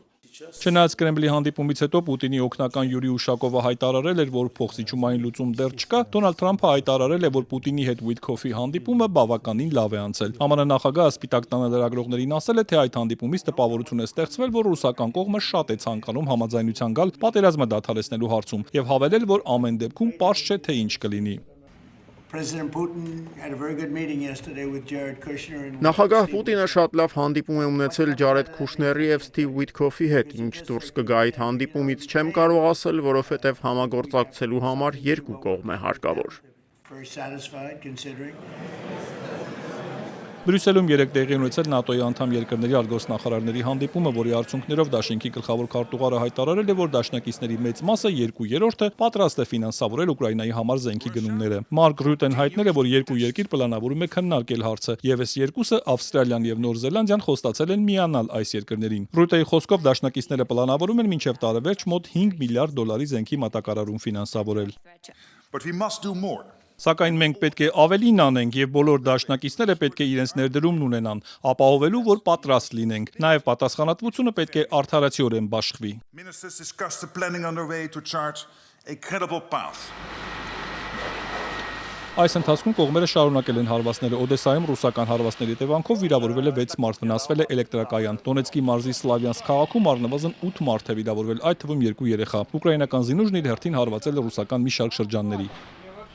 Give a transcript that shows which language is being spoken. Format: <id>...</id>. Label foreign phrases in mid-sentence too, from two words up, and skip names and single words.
<hy>Չնայած Կրեմլի հանդիպումից հետո Պուտինի օգնական Յուրի Ուշակովը հայտարարել էր, որ փոխզիջումային լուծում դեռ չկա, Դոնալդ Թրամփը հայտարարել է, որ Պուտինի հետ Ուիթքոֆի հանդիպումը բավականին լավ է անցել։ ԱՄՆ նախագահը Սպիտակ տանը լրագրողներին ասել է, թե այդ հանդիպումից տպավորություն է ստեղծվել, որ ռուսական կողմը շատ է ցանկանում համաձայնության գալ պատերազմը դադարեցնելու հարցում եւ հավելել, որ ամեն դեպքում պարզ չէ, թե ինչ կլինի։</hy> <en>President Putin had a very good meeting yesterday with Jared Kushner and</en> <hy>Նախագահ Պուտինը շատ լավ հանդիպում է ունեցել Ջարեդ Քուշների եւ Սթիվ Ուիթքոֆի հետ, ինչ դուրս կգա այդ հանդիպումից չեմ կարող ասել, որովհետեւ համագործակցելու համար երկու կողմ է հարկավոր։</hy> <en>very satisfied considering</en> <hy>Բրյուսելում երեկ տեղի ունեցել ՆԱՏՕ-ի անդամ երկրների արտգործնախարարների հանդիպումը, որի արդյունքներով դաշինքի գլխավոր քարտուղարը հայտարարել է, որ դաշնակիցների մեծ մասը 2/3-ը պատրաստ է ֆինանսավորել Ուկրաինայի համար զենքի գնումները։ Մարկ Ռյուտեն հայտնել է, որ երկու երկիր պլանավորում է քննարկել հարցը, եւս երկուսը Ավստրալիան եւ Նոր Զելանդիան խոստացել են միանալ այս երկրներին։ Ռյուտեի խոսքով դաշնակիցները պլանավորում են մինչեւ տարեվերջ մոտ $5 միլիարդ զենքի մատակարարում ֆինանսավորել։</hy> <en>But we must do more.</en> <hy>Սակայն մենք պետք է ավելին անենք եւ բոլոր դաշնակիցները պետք է իրենց ներդրումն ունենան, ապահովելու, որ պատրաստ լինենք։ Նաեւ պատասխանատվությունը պետք է արդարացիորեն բաշխվի։</hy> <en>Ministers discussed the planning underway to chart a credible path.</en> <hy>Այս ընթացքում կողմերը շարունակել են հարվածները։ Օդեսայում ռուսական հարվածների հետևանքով վիրավորվել է 6 մարդ, վնասվել է էլեկտրակայան։ Դոնեցկի մարզի Սլավյանսկ քաղաքում առնվազն 8 մարդ է վիրավորվել, այդ թվում 2 երեխա։ Ուկրաինական զինուժն իր հերթին հարվածել է ռուսական մի շարք շրջանների։</hy>